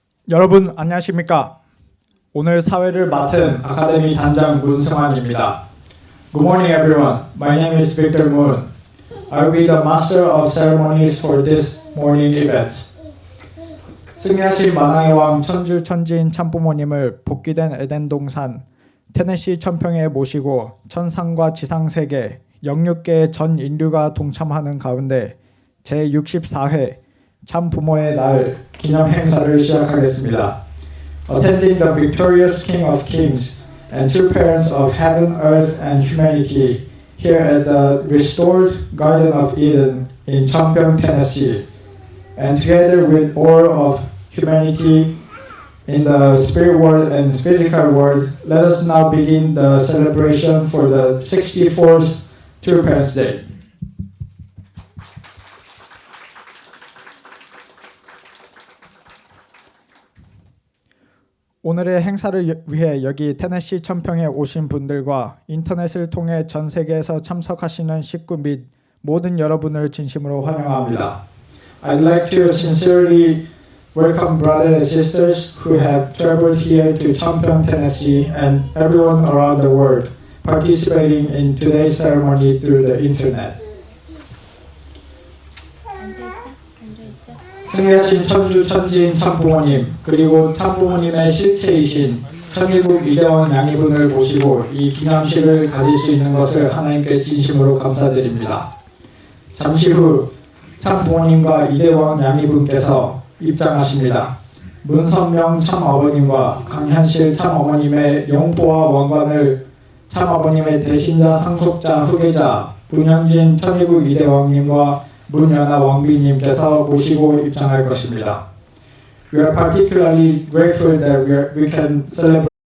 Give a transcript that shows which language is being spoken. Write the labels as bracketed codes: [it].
[ko] 여러분 안녕하십니까? 오늘 사회를 맡은 아카데미 단장 문승환입니다. [en] Good morning everyone. My name is Victor Moon. I will be the master of ceremonies for this morning event. [ko] 승리하신 만왕의 왕 천주 천지인 참부모님을 복귀된 에덴 동산 테네시 천평에 모시고 천상과 지상 세계 영육계의 전 인류가 동참하는 가운데 제64회 참부모의 날 기념 행사를 시작하겠습니다. [en] Attending the victorious King of Kings and true parents of heaven, earth, and humanity here at the restored Garden of Eden in Cheongbuk, Tennessee, and together with all of humanity in the spirit world and physical world, let us now begin the celebration for the 64th True Parents Day. [ko] 오늘의 행사를 위해 여기 테네시 천평에 오신 분들과 인터넷을 통해 전 세계에서 참석하시는 식구 및 모든 여러분을 진심으로 환영합니다. [en] I'd like to sincerely welcome brothers and sisters who have traveled here to Cheongbuk, Tennessee, and everyone around the world participating in today's ceremony through the internet. [ko] 승리하신 천주 천지인 참부모님 그리고 참부모님의 실체이신 천일국 이대원 양이분을 모시고 이 기념식을 가질 수 있는 것을 하나님께 진심으로 감사드립니다. 잠시 후 참부모님과 이대원 양이분께서 입장하십니다. 문선명 참아버님과 강현실 참어머님의 용포와 원관을 참아버님의 대신자 상속자 후계자 문현진 천일국 이대왕님과 문연아 왕비님께서 모시고 입장할 것입니다. [en] We are particularly grateful that we can celebrate